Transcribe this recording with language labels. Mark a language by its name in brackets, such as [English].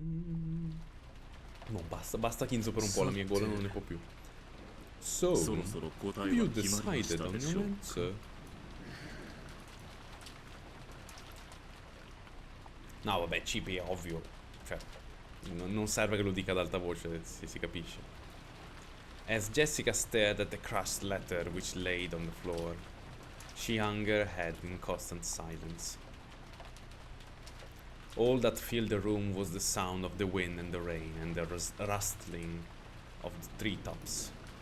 [Italian] No, basta Kinzo per un po', la mia gola non ne può più. [English] So, have you decided on your answer? [Italian] No, vabbè, CP è ovvio. Cioè, non serve che lo dica ad alta voce, si capisce. [English] As Jessica stared at the crushed letter which laid on the floor, she hung her head in constant silence. All that filled the room was the sound of the wind and the rain and the rustling of the treetops.